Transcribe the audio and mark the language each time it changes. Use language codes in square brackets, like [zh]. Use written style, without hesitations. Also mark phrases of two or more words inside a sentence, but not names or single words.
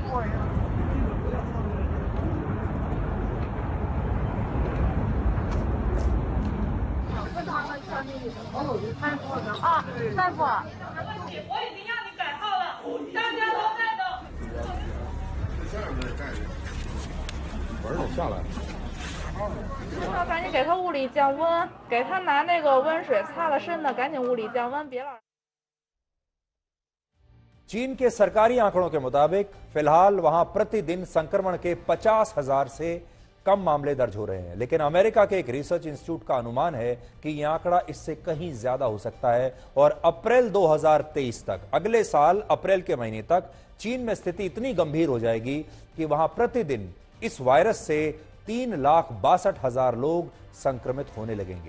[zh] 啊，大夫，我已经让你改号了，大家都在等。门儿下来了。那赶紧给他物理降温，给他拿那个温水擦了身子，赶紧物理降温，别老。 [hi] चीन के सरकारी आंकड़ों के मुताबिक फिलहाल वहां प्रतिदिन संक्रमण के 50,000 से कम मामले दर्ज हो रहे हैं, लेकिन अमेरिका के एक [en] research institute [hi] का अनुमान है कि यह आंकड़ा इससे कहीं ज्यादा हो सकता है और अप्रैल 2023 तक, अगले साल अप्रैल के महीने तक चीन में स्थिति इतनी गंभीर हो जाएगी कि वहां प्रतिदिन इस वायरस से 3,62,000 लोग संक्रमित होने लगेंगे।